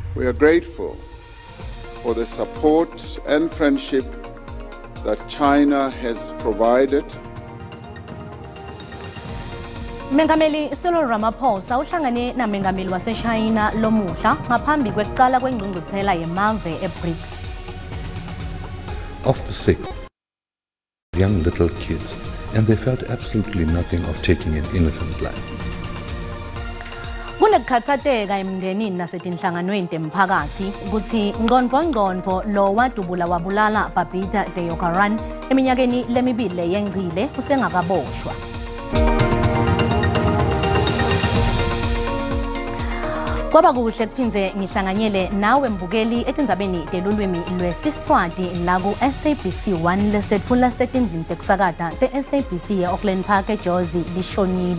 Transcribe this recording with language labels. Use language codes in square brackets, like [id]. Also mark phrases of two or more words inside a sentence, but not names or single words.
[en] We are grateful for the support and friendship that China has provided. [ss] Mengameli Cyril Ramaphosa uhlangane namengameli waseChina lomuhla ngaphambi kwekuqala kwengqungquthela yemave eBRICS. [en] Of the 6 young little kids, and they felt absolutely nothing of taking an innocent life. [ss] Kunekukhathateka emndenini nasetinhlanganweni temphakathi ukuthi ngqondvo lo wadubula wabulala Babita Deokaran eminyakeni lemibili yengcile usengakaboshwa. Kwaba kuhle kuphindze ngihlanganyele nawe mbukeli etindzabeni telulwimi lweSiswati la ku SABC 1 listed full setindlini tekusakata te-SABC e-Auckland Park eJozi lishonile.